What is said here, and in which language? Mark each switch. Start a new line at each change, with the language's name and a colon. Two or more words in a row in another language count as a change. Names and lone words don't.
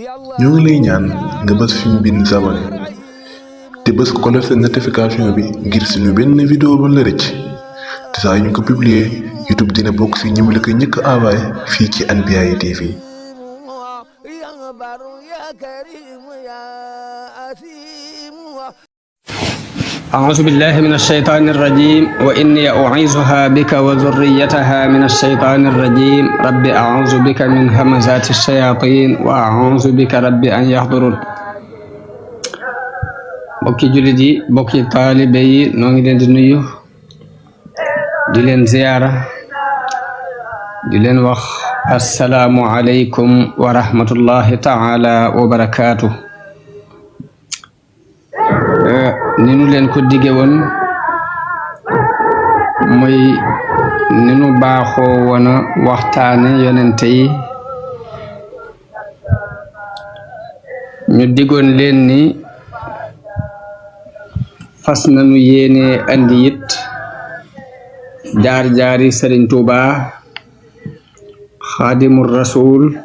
Wolof: ñoo ngi lay ñaan nga bës fi ñu bind s'abonné te bës
French: cloche de notification
Wolof: bi ngir suñu benn vidéo ba la rëcc te saa ñu ko publier YouTube dina bokk si ñi la ko njëkk envoyé fii ci Anbiyahi TV.
Arabic: أعوذ بالله من الشيطان الرجيم وإني أعيذها بك وذريتها من الشيطان الرجيم رب أعوذ بك من همزات الشياطين وأعوذ بك رب أن يحضرون
Wolof: bokki jullit yi bokki taalibe yi noo ngi leen di nuyu di leen ziyaara di leen wax
Arabic: السلام عليكم ورحمة الله تعالى وبركاته.
Wolof: ni nu leen ko dige woon muy ni nu baaxoo woon a waxtaane yonente yi ñu digoon leen ni fas nañu yéene andi it jaar-jaari Sëriñ Tuubaa Xaadimul Rasuul